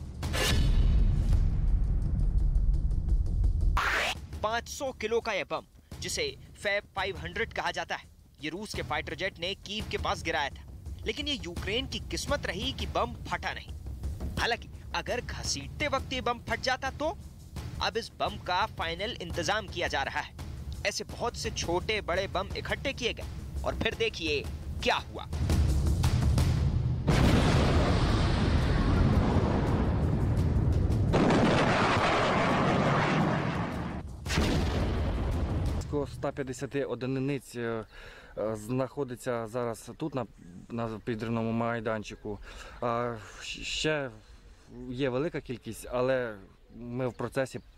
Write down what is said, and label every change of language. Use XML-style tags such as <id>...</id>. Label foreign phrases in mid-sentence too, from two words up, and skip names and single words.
<hi>500 किलो का यह बम, जिसे फैब 500 कहा जाता है, ये रूस के</hi> <en>fighter jet</en> <hi>ने कीव के पास गिराया था। लेकिन ये यूक्रेन की किस्मत रही कि बम फटा नहीं। हालांकि अगर घसीटते वक्त ये बम फट जाता तो? अब इस बम का फाइनल इंतजाम किया जा रहा है। ऐसे बहुत से छोटे बड़े बम इकट्ठे किए गए और फिर देखिए क्या हुआ।</hi> <uk>Близько 150 одиниць знаходиться зараз тут, на підривному майданчику. Ще є велика кількість, але ми в процесі.</uk>